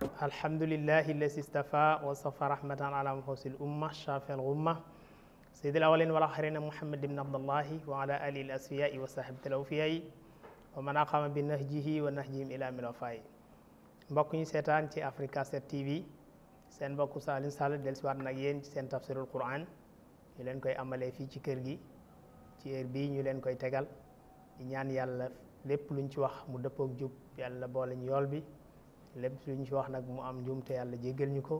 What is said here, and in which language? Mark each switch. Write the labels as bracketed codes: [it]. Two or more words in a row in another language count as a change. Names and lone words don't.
[ar] الحمد لله الذي اصطفى وصفى رحمة على مخصوص الأمة شافع الأمة سيد الأولين والآخرين محمد بن عبد الله وعلى آله الأصفياء وصحابته الأوفياء ومن أقام بنهجه ونهجهم إلى ميل الوفاء. [wo] mbokk ñu seetaan ci Africa 7 TV seen mbokku Saliou Sall dellusiwaat nag yéen ci seen [ar] تفسير القرآن [wo] ñu leen koy amalee fii ci kër gi ci heure bii ñu leen koy tegal di ñaan yàlla lépp luñ ci wax mu dëppook jub yàlla boole ñu yool bi lépp luñ ci wax nag mu am njuum te yàlla jéggal ñu ko.